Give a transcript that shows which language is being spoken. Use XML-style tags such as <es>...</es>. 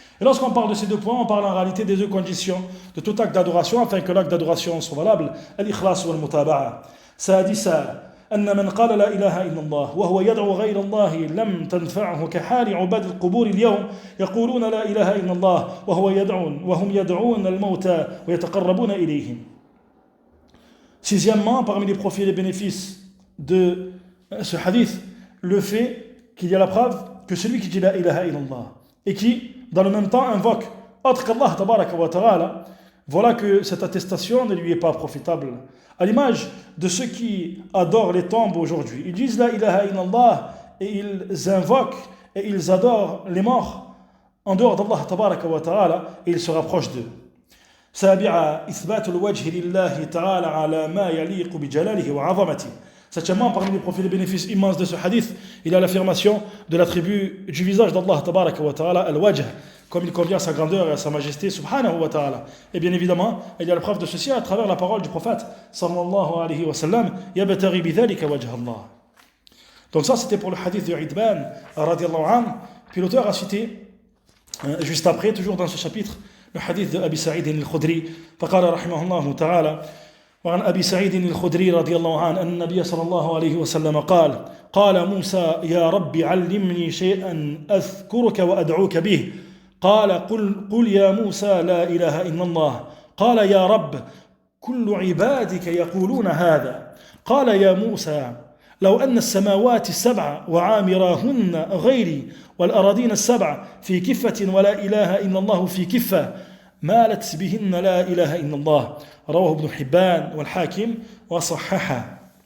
<fr>Et lorsqu'on parle de ces deux points, on parle en réalité des deux conditions de tout acte d'adoration afin que l'acte d'adoration soit valable, al-ikhlas wa al-mutaba'a.</fr> <ar>سادسا أن من قال لا إله إلا الله وهو يدعو غير الله لم تنفعه كحال عباد القبور اليوم يقولون لا إله إلا الله وهم يدعون الموتى ويتقربون إليهم.</ar> <fr>Sixièmement, parmi les profits et les bénéfices de ce hadith, le fait qu'il y a la preuve que celui qui dit la ilaha illallah et qui, dans le même temps, invoque autre qu'Allah tabaraka wa ta'ala, voilà que cette attestation ne lui est pas profitable. À l'image de ceux qui adorent les tombes aujourd'hui. Ils disent la ilaha illallah et ils invoquent et ils adorent les morts en dehors d'Allah tabaraka wa ta'ala et ils se rapprochent d'eux.</fr> <ar>سابعا إثبات الوجه لله تعالى على ما يليق بجلاله وعظمته.</ar> <fr>Septièmement, parmi les profits et les bénéfices immenses de ce hadith, il y a l'affirmation de l'attribut du visage d'Allah tabaraka wa ta'ala, al-wajh, comme il convient à sa grandeur et à sa majesté, subhanahu wa ta'ala. Et bien évidemment, il y a la preuve de ceci à travers la parole du prophète, sallallahu alayhi wa sallam,</fr> <ar>yabtaghi bidhalika wajh Allah.</ar> <fr>Donc ça, c'était pour le hadith de Idban, radiallahu anhu. Puis l'auteur a cité, juste après, toujours dans ce chapitre, le hadith de Abi Sa'id al-Khudri,</fr> <ar>faqala rahimahullahu ta'ala, وعن أبي سعيد الخدري رضي الله عنه أن النبي صلى الله عليه وسلم قال موسى يا رب علمني شيئا أذكرك وأدعوك به قال قل يا موسى لا إله إلا الله قال يا رب كل عبادك يقولون هذا قال يا موسى لو أن السماوات السبع وعامراهن غيري والأراضين السبع في كفة ولا إله إلا الله في كفة مالت بهن لا إله إلا الله رواه ابن حبان والحاكم وصححه.</ar>